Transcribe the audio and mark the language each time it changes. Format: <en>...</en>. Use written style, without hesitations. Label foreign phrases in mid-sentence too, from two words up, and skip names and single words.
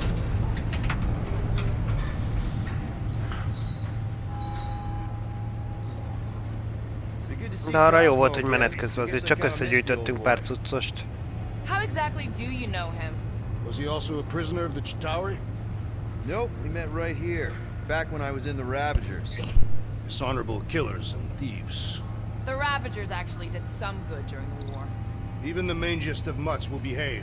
<hu>De arra jó volt, hogy menet közben azért csak összegyűjtöttünk pár cuccost.</hu> <en>How exactly do you know him? Was he also a prisoner of the Chitauri? Nope, we met right here, back when I was in the Ravagers. Dishonorable killers and thieves. The Ravagers actually did some good during the war. Even the mangiest of mutts will behave.</en>